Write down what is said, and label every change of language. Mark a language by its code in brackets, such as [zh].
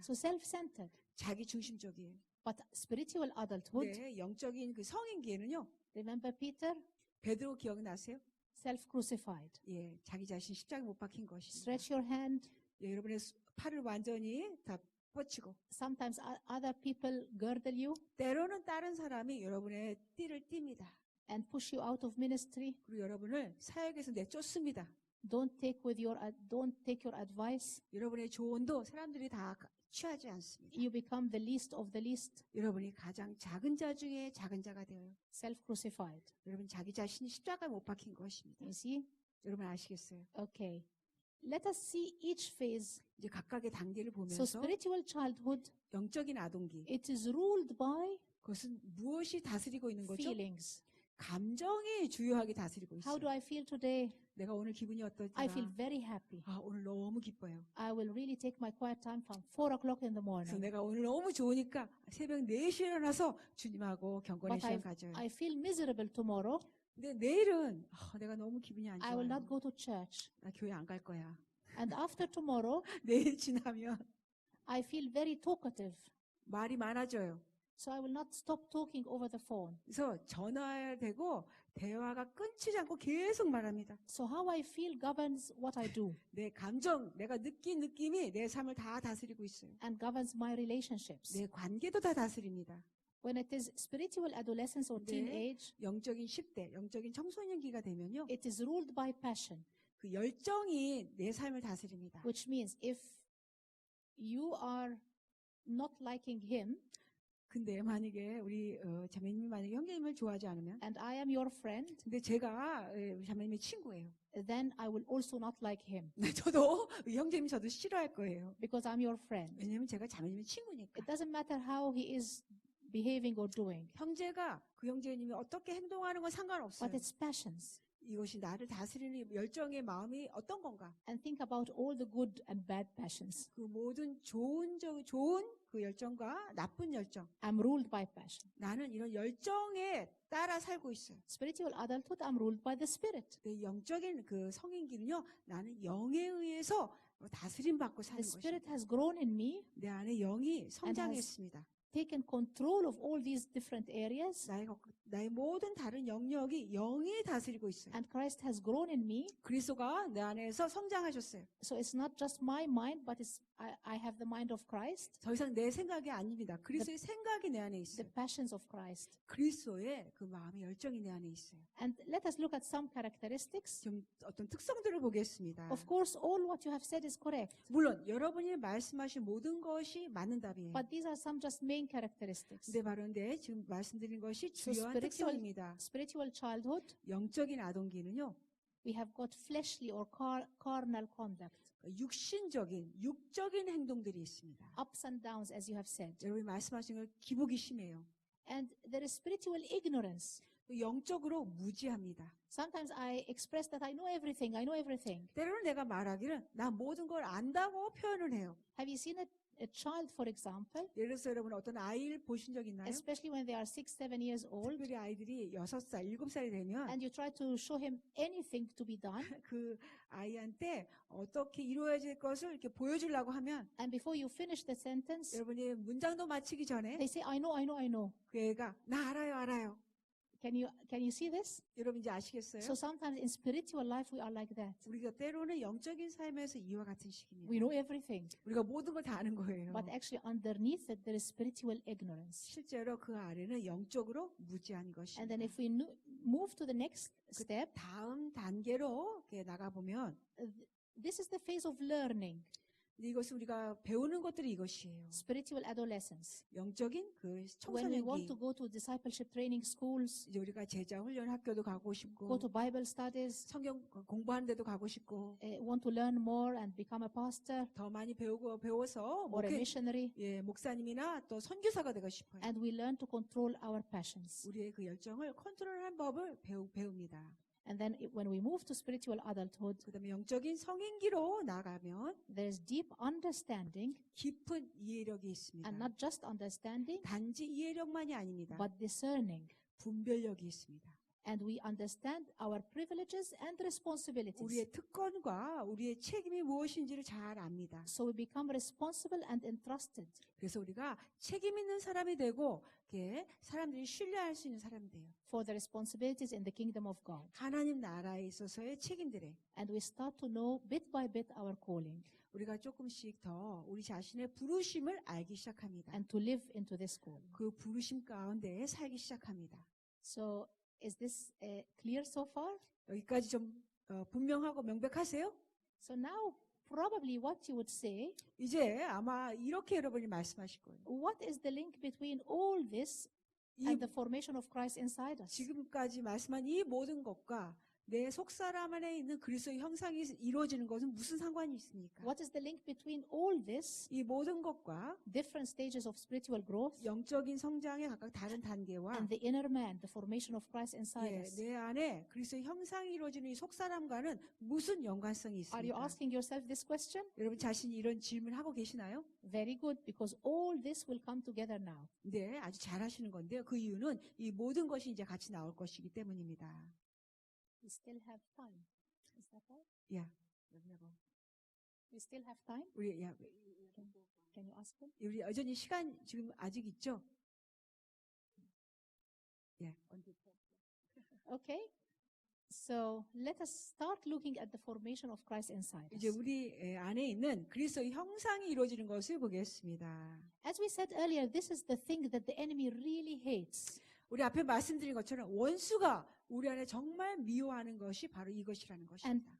[en] So self-centered. [ko] 자기 중심적이에요. [en] But spiritual adulthood, [ko] 네, 영적인 그 성인기에는요. [en] remember Peter? [ko] 베드로 기억나세요? [en] Self-crucified. [ko] 예, 자기 자신 십자가에 못 박힌 것입니다. [en] Stretch your hand. [ko] 예, 여러분의 팔을 완전히 다 뻗치고 [en] Sometimes other people girdle you [ko] 때로는 다른 사람이 여러분의 띠를 띱니다. [en] and push you out of ministry. [ko] 그리고 여러분을 사역에서 내쫓습니다. [en] Don't take your advice. [ko] 여러분의 조언도 사람들이 다 취하지 않습니다. [en] You become the least of the least, [ko] 여러분이 가장 작은 자 중에 작은 자가 되어요. [en] self-crucified. [ko] 여러분 자기 자신이 십자가에 못 박힌 것입니다. [en] You see? [ko] 여러분 아시겠어요? [en] Okay. Let us see each phase. [ko] 이제 각각의 단계를 [en] So [ko] 보면서 [en] spiritual childhood, [ko] 영적인 아동기, [en] it is ruled by [ko] 그것은 무엇이 다스리고 있는 거죠? [en] feelings. [ko] 감정이 주요하게 다스리고 [en] How do [ko] 있어요. [en] I feel today? [ko] 내가 오늘 기분이 어떨지. [en] I feel very happy. [ko] 오늘 너무 기뻐요. [en] I will really take my quiet time from 4 o'clock in the [ko] 그래서 [en] morning. [ko] 내가 오늘 너무 좋으니까 새벽 4시에 일어나서 주님하고 경건의 [en] But [ko] 시간 가져요. [en] I feel miserable tomorrow. [ko] 근데 내일은 내가 너무 기분이 안 [en] I will [ko] 좋아요. [en] not go to church. [ko] 나 교회 안 갈 거야. [en] And after tomorrow, [ko] 내일 지나면 [en] I feel very talkative. [ko] 말이 많아져요. [en] So I will not stop talking over the phone. [ko] 그래서 전화되고 대화가 끊이지 않고 계속 말합니다. [en] So how I feel governs what I do [ko] 내 감정, 내가 느낀 느낌이 내 삶을 다 다스리고 있어요. [en] and governs my relationships. [ko] 내 관계도 다 다스립니다. [en] When it is spiritual adolescence or [ko] 네. [en] teenage, [ko] 영적인 10대, 영적인 청소년기가 되면요. [en] it is ruled by passion, [ko] 그 열정이 내 삶을 다스립니다. [en] which means if you are not liking him [ko] 근데 만약에 우리 자매님이 만약에 형제님을 좋아하지 않으면 [en] and I am your friend, [ko] 근데 제가 우리 자매님의 친구예요. [en] then I will also not like him [ko] 네, 저도 형제님 저도 싫어할 거예요. [en] because I'm your friend. [ko] 왜냐면 제가 자매님의 친구니까. [en] It doesn't matter how he is behaving or doing, [ko] 형제가 그 형제님이 어떻게 행동하는 건 상관없어요. [en] but it's passions. [ko] 이것이 나를 다스리는 열정의 마음이 어떤 건가? [en] And think about all the good and bad passions. [ko] 그 모든 좋은 그 열정과 나쁜 열정. [en] I'm ruled by passion. [ko] 나는 이런 열정에 따라 살고 있어요. [en] Spiritual adulthood, I'm ruled by the Spirit. [ko] 내 영적인 그 성인기는요, 나는 영에 의해서 다스림 받고 [en] The [ko] 사는 [en] Spirit [ko] 것입니다. [en] has grown in me, [ko] 내 안에 영이 성장했습니다. [en] taken control of all these different areas, [ko] 나의 모든 다른 영역이 영이 다스리고 있어요. [en] and Christ has grown in me. [ko] 그리스도가 내 안에서 성장하셨어요. [en] So it's not just my mind, but I have the mind of Christ, [ko] 더 이상 내 생각이 아닙니다. 그리스도의 생각이 내 안에 있어요. [en] the passions of Christ. [ko] 그리스도의 그 마음의 열정이 내 안에 있어요. [en] And let us look at some characteristics. [ko] 좀 어떤 특성들을 보겠습니다. [en] Of course, all what you have said is correct, [ko] 물론 여러분이 말씀하신 모든 것이 맞는 답이에요. [en] but these are some just main characteristics. [ko] 근데 바로 지금 말씀드린 것이 [en] So [ko] 주요한 특성입니다. [en] spiritual childhood, [ko] 영적인 아동기는요. [en] we have got fleshly or carnal conduct, [ko] 육적인 행동들이 있습니다. [en] ups and downs, as you have said. [ko] 여러분이 말씀하신 걸 기복이 심해요. [en] And there is spiritual ignorance. [ko] 또 영적으로 무지합니다. [en] Sometimes I express that I know everything, I know everything. [ko] 때로는 내가 말하기를 나 모든 걸 안다고 표현을 해요. [en] Have you seen a child, for example, [ko] 예를 들어서 여러분 어떤 아이를 보신 적 있나요? [en] especially when they are 6, 7 years old, [ko] 특별히 아이들이 6살, 7살이 되면 [en] and you try to show him anything to be done, [ko] 그 아이한테 어떻게 이루어야 될 것을 이렇게 보여주려고 하면 [en] and before you finish the sentence, [ko] 여러분이 문장도 마치기 전에 [en] they say, I know, I know, I know. [ko] 그 애가 나 알아요, 알아요. [en] Can you see this? [ko] 여러분 이제 아시겠어요? [en] So sometimes in spiritual life we are like that. [ko] 우리가 때로는 영적인 삶에서 이와 같은 식입니다. [en] We know everything, [ko] 우리가 모든 걸 다 아는 거예요. [en] but actually underneath it there is spiritual ignorance. [ko] 실제로 그 아래는 영적으로 무지한 [en] And [ko] 것입니다. [en] then if we move to the next step, [ko] 다음 단계로 이렇게 나가보면 [en] this is the phase of learning, [ko] 이것은 우리가 배우는 것들이 이것이에요. [en] spiritual adolescence. [ko] 영적인 그 [en] When we want to [ko] 청소년기. [en] go to discipleship training schools, [ko] 이제 우리가 제자 훈련 학교도 가고 [en] go [ko] 싶고 [en] to Bible studies, [ko] 성경 공부하는 데도 가고 싶고 [en] want to learn more and become a pastor [ko] 더 많이 배워서 [en] or a missionary, [ko] 목사님이나 또 선교사가 되고 싶어요. [en] and we learn to control our passions. [ko] 우리의 그 열정을 컨트롤하는 법을 배웁니다. [en] And then when we move to spiritual adulthood, [ko] 그다음에 영적인 성인기로 나가면 [en] there's deep understanding, [ko] 깊은 이해력이 있습니다. [en] and not just understanding, [ko] 단지 이해력만이 아닙니다. [en] but discerning. [ko] 분별력이 있습니다. [en] And we understand our privileges and responsibilities. [ko] 우리의 특권과 우리의 책임이 무엇인지를 잘 압니다. [en] So we become responsible and entrusted. [ko] 그래서 우리가 책임 있는 사람이 되고 사람들이 신뢰할 수 있는 사람이 돼요. [en] For the responsibilities in the kingdom of God. [ko] 하나님 나라에 있어서의 책임들에 [en] And we start to know bit by bit our calling [ko] 우리가 조금씩 더 우리 자신의 부르심을 알기 시작합니다. [en] and to live into this calling. [ko] 그 부르심 가운데 살기 시작합니다. [en] So is this clear so far? [ko] 여기까지 좀 분명하고 명백하세요? [en] So now probably what you would say, [ko] 이제 아마 이렇게 여러분이 말씀하실 거예요. [en] what is the link between all this [ko] 이 [en] and the formation of Christ inside us? [ko] 지금까지 말씀한 이 모든 것과 내 속사람 안에 있는 그리스도의 형상이 이루어지는 것은 무슨 상관이 있습니까? [en] What is the link between all this, [ko] 이 모든 것과 [en] different stages of spiritual growth, [ko] 영적인 성장의 각각 다른 단계와 [en] and the inner man, the formation of Christ inside us? [ko] 내 안에 그리스도의 형상이 이루어지는 이 속사람과는 무슨 연관성이 [en] Are you [ko] 있습니까? [en] asking yourself this question? [ko] 여러분 자신이 이런 질문을 하고 계시나요? [en] Very good, because all this will come together now. [ko] 네, 아주 잘하시는 건데요. 그 이유는 이 모든 것이 이제 같이 나올 것이기 때문입니다. [en] We still have time. Is that right? [ko] 야, [en] We still have time? [ko] 우리 [en] Can you ask him? [ko] 우리 여전히 시간 지금 아직 있죠? 예. [en] Okay. So let us start looking at the formation of Christ inside [ko] 이제 [en] us. [ko] 우리 안에 있는 그리스도의 형상이 이루어지는 것을 보겠습니다. [en] As we said earlier, this is the thing that the enemy really hates. [ko] 우리 앞에 말씀드린 것처럼 원수가 우리 안에 정말 미워하는 것이 바로 이것이라는 것입니다.